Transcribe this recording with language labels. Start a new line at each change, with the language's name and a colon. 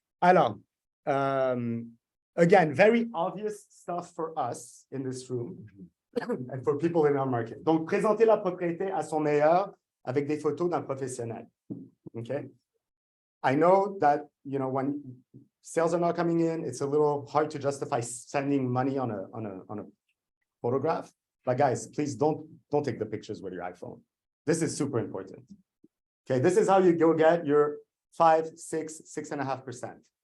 English: Alors, again, very obvious stuff for us in this room and for people in our market.
French: Donc, présenter la propriété à son meilleur avec des photos d'un professionnel. OK?
English: I know that, you know, when sales are not coming in, it's a little hard to justify sending money on a photograph. But guys, please don't take the pictures with your iPhone. This is super important. Okay, this is how you go get your 5, 6, 6.5%.